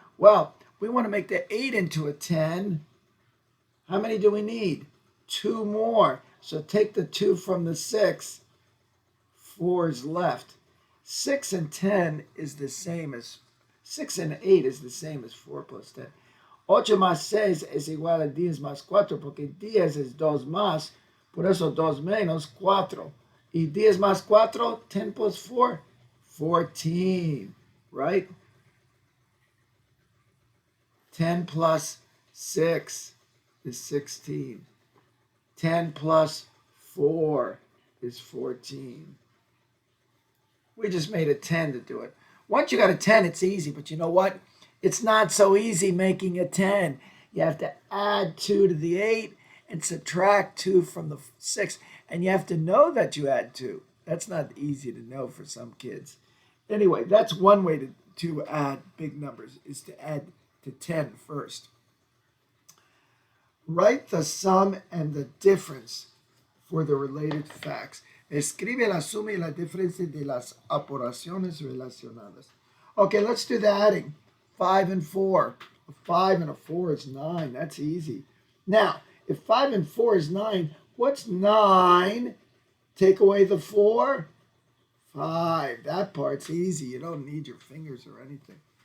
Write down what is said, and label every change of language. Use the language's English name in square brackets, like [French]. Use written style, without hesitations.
[English] Well, we want to make the 8 into a 10. How many do we need? 2 more. So take the 2 from the 6. 4 is left. 6 and 10 is the same as 6 and 8 is the same as 4 plus 10. [Spanish] 8 más 6 es igual a 10 más 4 porque 10 es 2 más. Por eso 2 menos 4. Y 10 más 4, [English] 10 plus 4, 14. Right? 10 plus 6 is 16. 10 plus 4 is 14. We just made a 10 to do it. Once you got a 10, it's easy. But you know what? It's not so easy making a 10. You have to add 2 to the 8 and subtract 2 from the 6. And you have to know that you add 2. That's not easy to know for some kids. Anyway, that's one way to add big numbers, is to add to 10 first. Write the sum and the difference for the related facts. [Spanish] Escribe la suma y la diferencia de las operaciones relacionadas. [English] Okay, let's do the adding. 5 and 4. A 5 and a 4 is 9. That's easy. Now, if 5 and 4 is 9, what's 9 Take away the 4. 5. That part's easy. You don't need your fingers or anything.